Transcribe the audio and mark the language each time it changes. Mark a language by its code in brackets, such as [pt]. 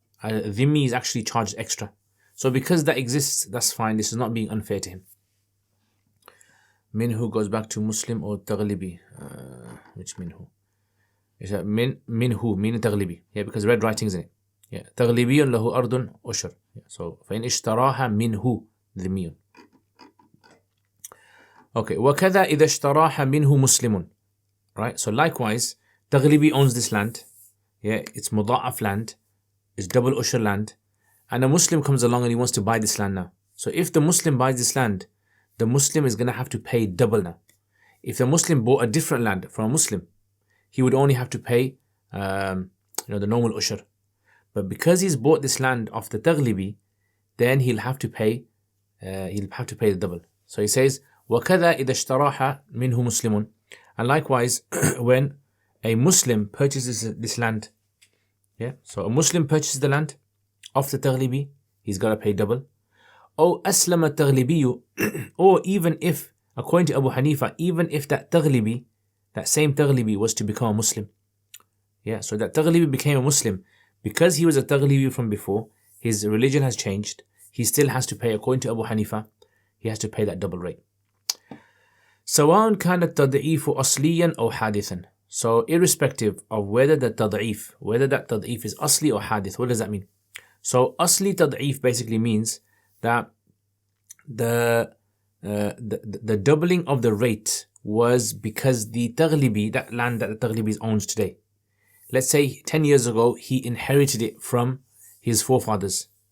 [en] Dhimmi is actually charged extra. So because that exists, that's fine. This is not being unfair to him. Minhu goes back to Muslim or Taglibi. Which minhu? Is that minhu, meaning Taglibi. Yeah, because red writing's in it. [ar] Yeah, Taglibiyun lahu ardun ushur. Yeah, so فإن اشتراها منه ذمي. Okay, وكذا إذا اشتراها منه مسلم. [en] Right, so likewise, Taglibi owns this land. Yeah, it's muda'af land. It's double ushur land. And a Muslim comes along and he wants to buy this land now. So if the Muslim buys this land, the Muslim is going to have to pay double now. If the Muslim bought a different land from a Muslim, he would only have to pay the normal ushur. But because he's bought this land off the Taglibi, then he'll have to pay the double. So he says, [ar] وَكَذَا إِذَا اشْتَرَاحَ مِنْهُ مُسْلِمٌ. [en] And likewise, when a Muslim purchases this land, yeah, so a Muslim purchases the land off the Taglibi, he's got to pay double. [ar] Or أَسْلَمَ التَّغْلِبِيُّ. [en] Or even if, according to Abu Hanifa, even if that Taglibi, that same Taglibi was to become a Muslim. Yeah, so that Taglibi became a Muslim. Because he was a Taglibi from before, his religion has changed. He still has to pay, according to Abu Hanifa, he has to pay that double rate. [ar] سواء كان التضعيف أصليا أو حادثا. [en] So irrespective of whether that tad'if is asli or hadith, what does that mean? So asli tad'if basically means that the doubling of the rate was because the Taglibi, that land that the Taglibi owns today, let's say 10 years ago he inherited it from his forefathers.